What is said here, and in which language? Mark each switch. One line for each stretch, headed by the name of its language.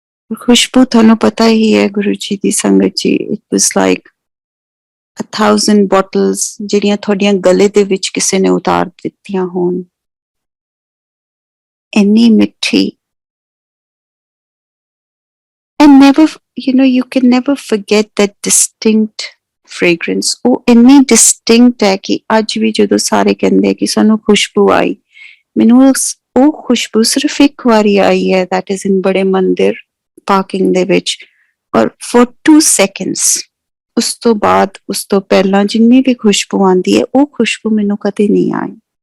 Punjabi: खुशबू थानू पता ही है गुरु जी दी संगत जी,
English: it was like 1,000 bottles
Punjabi: ਜਿਹੜੀਆਂ ਤੁਹਾਡੀਆਂ ਗਲੇ ਦੇ ਵਿੱਚ ਕਿਸੇ ਨੇ ਉਤਾਰ ਦਿੱਤੀਆਂ ਹੋਣ, ਇੰਨੀ ਮਿੱਠੀ।
English: and never, you can never forget that distinct fragrance।
Punjabi: ਉਹ ਇੰਨੀ distinct ਹੈ ਕਿ ਅੱਜ ਵੀ ਜਦੋਂ ਸਾਰੇ ਕਹਿੰਦੇ ਕਿ ਸਾਨੂੰ ਖੁਸ਼ਬੂ ਆਈ, ਮੈਨੂੰ ਉਹ ਖੁਸ਼ਬੂ ਸਿਰਫ ਇੱਕ ਵਾਰੀ ਆਈ ਹੈ,
English: that is in
Punjabi: ਬੜੇ ਮੰਦਿਰ ਪਾਰਕਿੰਗ ਦੇ ਵਿੱਚ, ਔਰ
English: for 2 seconds।
Punjabi: ਉਸ ਤੋਂ ਬਾਅਦ, ਉਸ ਤੋਂ ਪਹਿਲਾਂ ਜਿੰਨੀ ਵੀ ਖੁਸ਼ਬੂ ਆਉਂਦੀ ਹੈ, ਉਹ ਖੁਸ਼ਬੂ ਮੈਨੂੰ ਕਦੇ ਨਹੀਂ ਆਈ।